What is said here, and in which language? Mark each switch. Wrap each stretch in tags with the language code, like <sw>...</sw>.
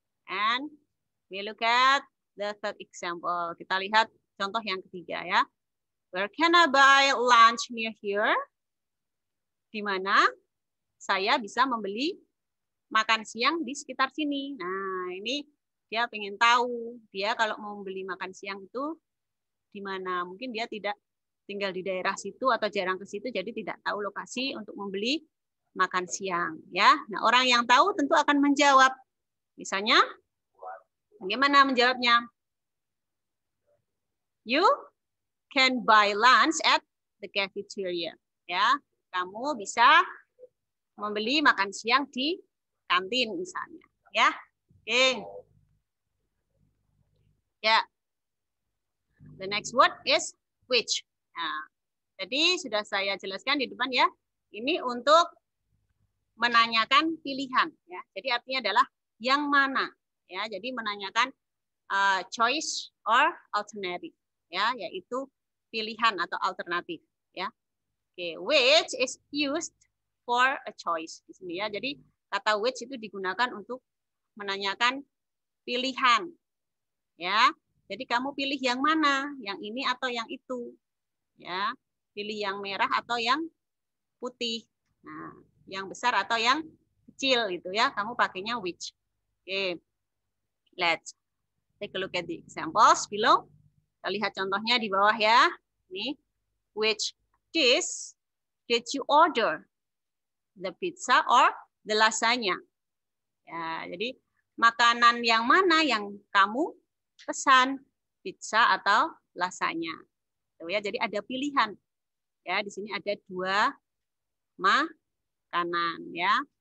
<en>And we look at the third example.</en> <id>Kita lihat contoh yang ketiga ya.</id> <en>Where can I buy lunch near here?</en> <id>Di mana saya bisa membeli makan siang di sekitar sini. Nah, ini dia pengen tahu. Dia kalau mau beli makan siang itu di mana. Mungkin dia tidak tinggal di daerah situ atau jarang ke situ, jadi tidak tahu lokasi untuk membeli makan siang. Ya, nah orang yang tahu tentu akan menjawab. Misalnya, bagaimana menjawabnya?</id> <en>You can buy lunch at the cafeteria.</en> <id>Ya, kamu bisa membeli makan siang di kantin misalnya, ya. Oke.</id> <en>Ya. The next word is which.</en> <id>Nah, jadi sudah saya jelaskan di depan ya. Ini untuk menanyakan pilihan, ya. Jadi artinya adalah yang mana, ya. Jadi menanyakan choice or alternative, ya, yaitu pilihan atau alternatif, ya.</id> <en>Oke, which is used for a choice</en> <id>di sini ya. Jadi kata which itu digunakan untuk menanyakan pilihan. Ya. Jadi kamu pilih yang mana? Yang ini atau yang itu? Ya. Pilih yang merah atau yang putih. Nah, yang besar atau yang kecil gitu ya. Kamu pakainya which. Oke.</id> <en>Let's take a look at the examples below.</en> <id>Kita lihat contohnya di bawah ya. Nih.</id> <en>Which dish did you order? The pizza or the lasagna.</en> <id>Ya, jadi makanan yang mana yang kamu pesan, pizza atau lasagna. Tuh ya, jadi ada pilihan. Ya, di sini ada 2 makanan ya.</id>